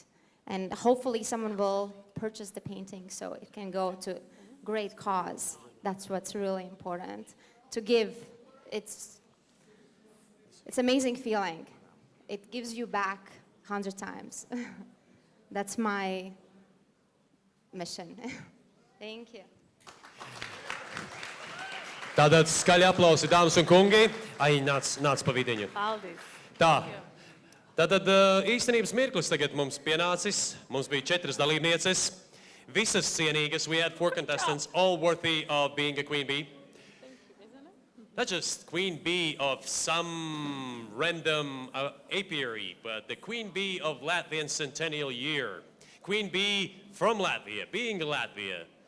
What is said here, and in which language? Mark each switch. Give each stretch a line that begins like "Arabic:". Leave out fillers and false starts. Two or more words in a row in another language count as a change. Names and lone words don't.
English: And hopefully someone will purchase the painting so it can go to great cause. That's what's really important. To give, it's amazing feeling. It gives you back 100 times. That's my mission. Thank you.
Latvian: Tātad skaļi aplausi, dāmas un kungi. Ai, nāc pa vidiņu. Paldies. Tā. Tātad īstenības mirklis tagad mums pienācis. Mums bija 4 dalībnieces. Visas cienīgas.
English: We had 4 contestants, all worthy of being a Queen Bee. Not just Queen Bee of some random apiary, but the Queen Bee of Latvian Centennial year. Queen Bee from Latvia, being Latvia.